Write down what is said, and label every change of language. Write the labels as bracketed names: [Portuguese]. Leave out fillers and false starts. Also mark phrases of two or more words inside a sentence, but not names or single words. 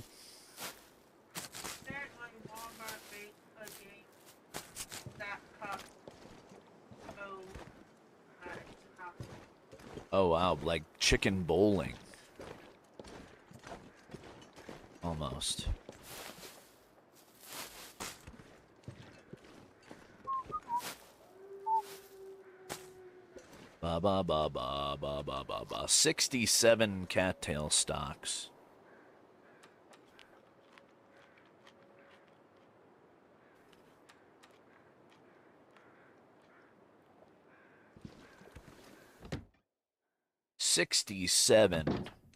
[English] Apparently Walmart made a game that cost Oh wow, like chicken bowling. Almost. Ba ba ba ba ba ba ba ba. 67 cattail stocks. $67.